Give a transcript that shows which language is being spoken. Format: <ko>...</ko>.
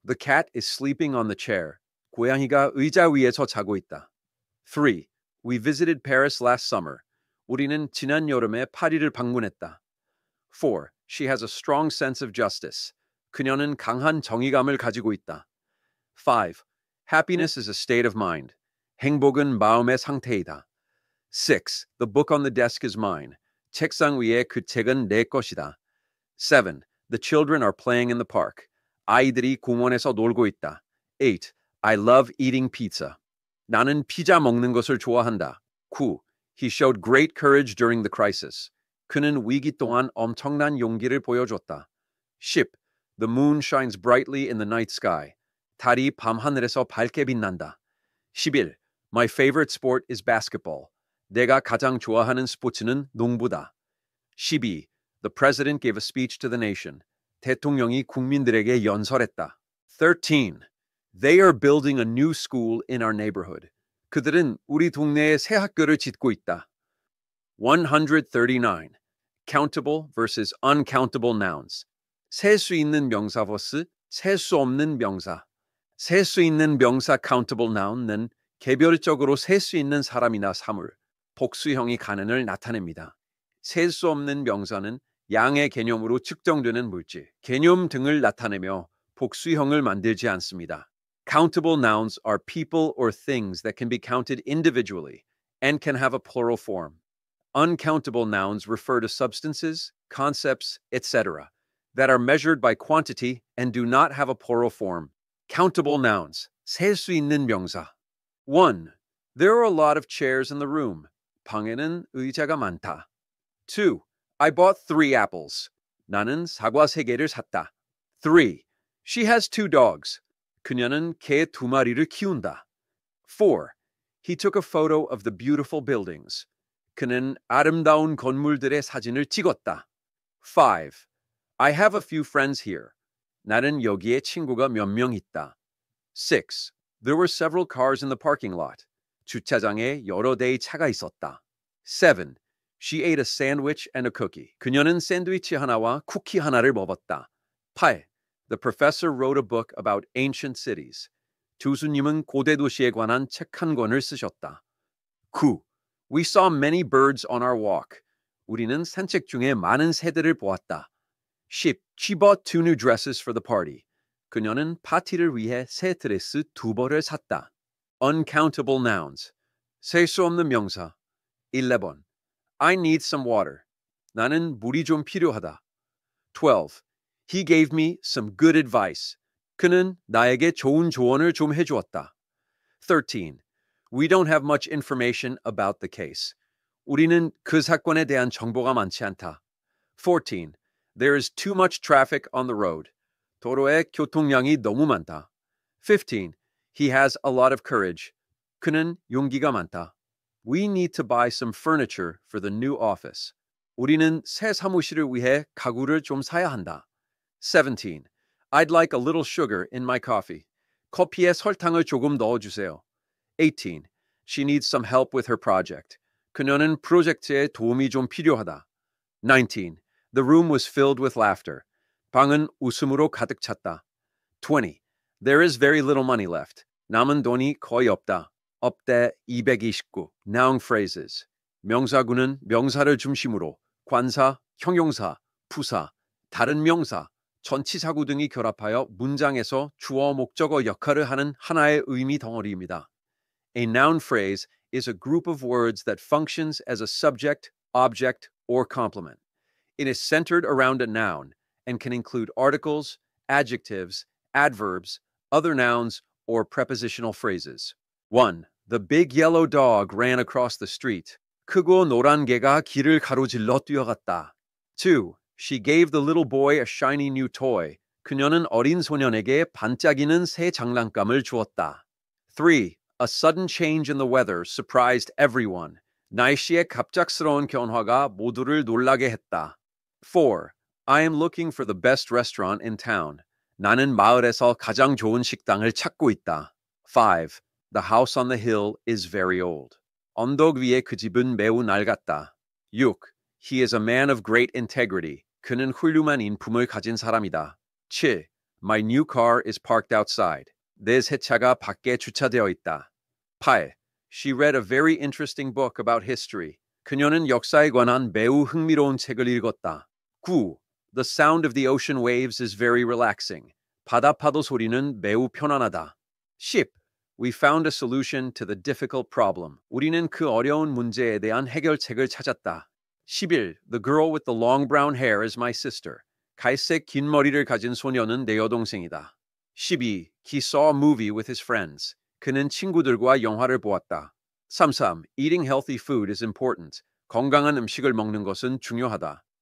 <en>The cat is sleeping on the chair.</en> <ko>고양이가 의자 위에서 자고 있다.</ko> <en>3. We visited Paris last summer.</en> <ko>우리는 지난 여름에 파리를 방문했다.</ko> <en>4. She has a strong sense of justice.</en> <ko>그녀는 강한 정의감을 가지고 있다.</ko> <en>5. Happiness is a state of mind.</en> <ko>행복은 마음의 상태이다.</ko> <en>6. The book on the desk is mine.</en> <ko>책상 위에 그 책은 내 것이다.</ko> <en>7. The children are playing in the park.</en> <ko>아이들이 공원에서 놀고 있다.</ko> <en>8. I love eating pizza.</en> <ko>나는 피자 먹는 것을 좋아한다.</ko> <en>9. He showed great courage during the crisis.</en> <ko>그는 위기 동안 엄청난 용기를 보여줬다.</ko> <en>10. The moon shines brightly in the night sky.</en> <ko>달이 밤하늘에서 밝게 빛난다.</ko> <en>11. My favorite sport is basketball.</en> <ko>내가 가장 좋아하는 스포츠는 농구다.</ko> <en>12. The president gave a speech to the nation.</en> <ko>대통령이 국민들에게 연설했다.</ko> <en>13. They are building a new school in our neighborhood.</en> <ko>그들은 우리 동네에 새 학교를 짓고 있다.</ko> <en>139. Countable versus uncountable nouns.</en> <ko>셀 수 있는 명사 vs 셀 수 없는 명사. 셀 수 있는 명사 countable noun은 개별적으로 셀 수 있는 사람이나 사물, 복수형이 가능을 나타냅니다. 셀 수 없는 명사는 양의 개념으로 측정되는 물질, 개념 등을 나타내며 복수형을 만들지 않습니다.</ko> <en>Countable nouns are people or things that can be counted individually and can have a plural form. Uncountable nouns refer to substances, concepts, etc., that are measured by quantity and do not have a plural form. Countable nouns,</en> <ko>셀 수 있는 명사.</ko> <en>1. There are a lot of chairs in the room.</en> <ko>방에는 의자가 많다.</ko> <en>2. I bought 3 apples.</en> <ko>나는 사과 3개를 샀다.</ko> <en>3. She has 2 dogs.</en> <ko>그녀는 개 2마리를 키운다.</ko> <en>4. He took a photo of the beautiful buildings.</en> <ko>그는 아름다운 건물들의 사진을 찍었다.</ko> <en>5. I have a few friends here.</en> <ko>나는 여기에 친구가 몇 명 있다.</ko> <en>6. There were several cars in the parking lot.</en> <ko>주차장에 여러 대의 차가 있었다.</ko> <en>7. She ate a sandwich and a cookie.</en> <ko>그녀는 샌드위치 하나와 쿠키 하나를 먹었다.</ko> <en>8. The professor wrote a book about ancient cities.</en> <ko>교수님은 고대 도시에 관한 책 한 권을 쓰셨다.</ko> <en>9. We saw many birds on our walk.</en> <ko>우리는 산책 중에 많은 새들을 보았다.</ko> <en>10. She bought 2 new dresses for the party.</en> <ko>그녀는 파티를 위해 새 드레스 2벌을 샀다.</ko> <en>Uncountable nouns.</en> <ko>셀 수 없는 명사. 11.</ko> <en>I need some water.</en> <ko>나는 물이 좀 필요하다.</ko> <en>12. He gave me some good advice.</en> <ko>그는 나에게 좋은 조언을 좀 해주었다.</ko> <en>13. We don't have much information about the case.</en> <ko>우리는 그 사건에 대한 정보가 많지 않다.</ko> <en>14. There is too much traffic on the road.</en> <ko>도로에 교통량이 너무 많다.</ko> <en>15. He has a lot of courage.</en> <ko>그는 용기가 많다.</ko> <en>We need to buy some furniture for the new office.</en> <ko>우리는 새 사무실을 위해 가구를 좀 사야 한다.</ko> <en>17. I'd like a little sugar in my coffee.</en> <ko>커피에 설탕을 조금 넣어주세요.</ko> <en>18. She needs some help with her project.</en> <ko>그녀는 프로젝트에 도움이 좀 필요하다.</ko> <en>19. The room was filled with laughter.</en> <ko>방은 웃음으로 가득 찼다.</ko> <en>20. There is very little money left.</en> <ko>남은 돈이 거의 없다. 업대 229.</ko> <en>Noun phrases.</en> <ko>명사구는 명사를 중심으로 관사, 형용사, 부사, 다른 명사, 전치사구 등이 결합하여 문장에서 주어 목적어 역할을 하는 하나의 의미 덩어리입니다.</ko> <en>A noun phrase is a group of words that functions as a subject, object, or complement. It is centered around a noun and can include articles, adjectives, adverbs, other nouns, or prepositional phrases. 1. The big yellow dog ran across the street.</en> <ko>크고 노란 개가 길을 가로질러 뛰어갔다.</ko> <en>2. She gave the little boy a shiny new toy.</en> <ko>그녀는 어린 소년에게 반짝이는 새 장난감을 주었다.</ko> <en>3. A sudden change in the weather surprised everyone.</en> <ko>날씨의 갑작스러운 변화가 모두를 놀라게 했다.</ko> <en>4. I am looking for the best restaurant in town.</en> <ko>나는 마을에서 가장 좋은 식당을 찾고 있다.</ko> <en>5. The house on the hill is very old.</en> <ko>언덕 위의 그 집은 매우 낡았다.</ko> <en>6. He is a man of great integrity.</en> <ko>그는 훌륭한 인품을 가진 사람이다.</ko> <en>7. My new car is parked outside.</en> <ko>내 새 차가 밖에 주차되어 있다.</ko> <en>8. She read a very interesting book about history.</en> <ko>그녀는 역사에 관한 매우 흥미로운 책을 읽었다.</ko> <en>9. The sound of the ocean waves is very relaxing.</en> <ko>바다 파도 소리는 매우 편안하다.</ko> <en>10. We found a solution to the difficult problem.</en> <ko>우리는 그 어려운 문제에 대한 해결책을 찾았다.</ko> <en>11. The girl with the long brown hair is my sister.</en> <ko>갈색 긴 머리를 가진 소녀는 내 여동생이다.</ko> <en>12. He saw a movie with his friends.</en> <ko>그는 친구들과 영화를 보았다.</ko> <en>33. Eating healthy food is important.</en> <ko>건강한 음식을 먹는 것은 중요하다.</ko>